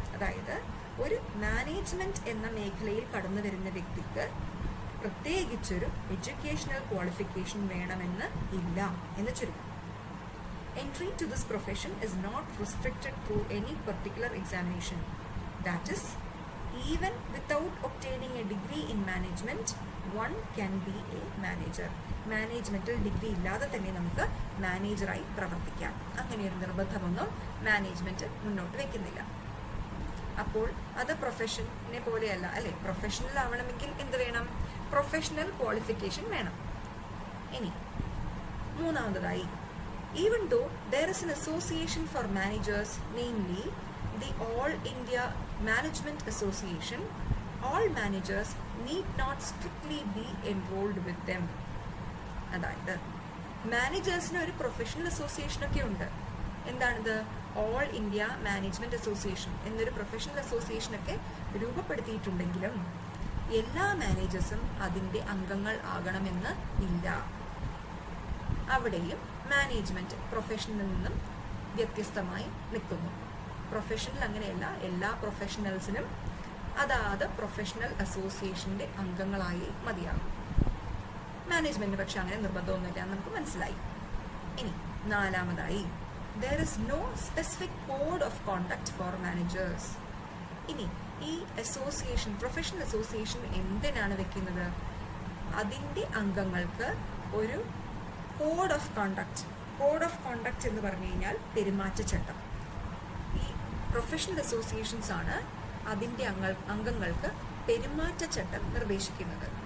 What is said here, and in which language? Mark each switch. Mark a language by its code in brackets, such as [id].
[ml] അതായത് ഒരു മാനേജ്മെൻറ്റ് എന്ന മേഖലയിൽ കടന്നു വരുന്ന വ്യക്തിക്ക് പ്രത്യേകിച്ചൊരു എഡ്യൂക്കേഷണൽ ക്വാളിഫിക്കേഷൻ വേണമെന്ന് ഇല്ല എന്ന് ചുരുക്കം. [en] Entry to this profession is not restricted through any particular examination. That is, even without obtaining a degree in management, one can be a manager. [ml] മാനേജ്മെൻറ്റിൽ degree ഇല്ലാതെ തന്നെ നമുക്ക് മാനേജറായി പ്രവർത്തിക്കാം. അങ്ങനെയൊരു നിർബന്ധമൊന്നും മാനേജ്മെൻറ്റ് മുന്നോട്ട് വയ്ക്കുന്നില്ല. അപ്പോൾ അത് പ്രൊഫഷനെ പോലെയല്ല, അല്ലേ? പ്രൊഫഷണൽ ആവണമെങ്കിൽ എന്ത് വേണം? പ്രൊഫഷണൽ ക്വാളിഫിക്കേഷൻ വേണം. ഇനി മൂന്നാമതായി, [en] even though there is an association for managers, namely the All India Management Association, all managers need not strictly be enrolled with them. [ml] അതായത് മാനേജേഴ്സിന് ഒരു പ്രൊഫഷണൽ അസോസിയേഷനൊക്കെ ഉണ്ട്. എന്താണിത്? ഓൾ ഇന്ത്യ മാനേജ്മെൻറ്റ് അസോസിയേഷൻ എന്നൊരു പ്രൊഫഷണൽ അസോസിയേഷനൊക്കെ രൂപപ്പെടുത്തിയിട്ടുണ്ടെങ്കിലും എല്ലാ മാനേജേഴ്സും അതിൻ്റെ അംഗങ്ങൾ ആകണമെന്ന് ഇല്ല. അവിടെയും മാനേജ്മെൻറ്റ് പ്രൊഫഷനിൽ നിന്നും വ്യത്യസ്തമായി നിൽക്കുന്നു. പ്രൊഫഷണൽ അങ്ങനെയല്ല, എല്ലാ പ്രൊഫഷണൽസിനും അതാത് പ്രൊഫഷണൽ അസോസിയേഷൻ്റെ അംഗങ്ങളായി മതിയാകും. മാനേജ്മെൻറ്റ് പക്ഷെ അങ്ങനെ നിർബന്ധമൊന്നുമില്ല എന്ന് നമുക്ക് മനസ്സിലായി. ഇനി നാലാമതായി, [en] there is no specific code of conduct for managers. [ml] ഇനി ഈ അസോസിയേഷൻ, പ്രൊഫഷണൽ അസോസിയേഷൻ എന്തിനാണ് വെക്കുന്നത്? അതിൻ്റെ അംഗങ്ങൾക്ക് ഒരു കോഡ് ഓഫ് കണ്ടക്ട് എന്ന് പറഞ്ഞു കഴിഞ്ഞാൽ പെരുമാറ്റച്ചട്ടം. ഈ പ്രൊഫഷണൽ അസോസിയേഷൻസ് ആണ് അതിൻ്റെ അംഗങ്ങൾക്ക് പെരുമാറ്റച്ചട്ടം നിർദ്ദേശിക്കുന്നത്.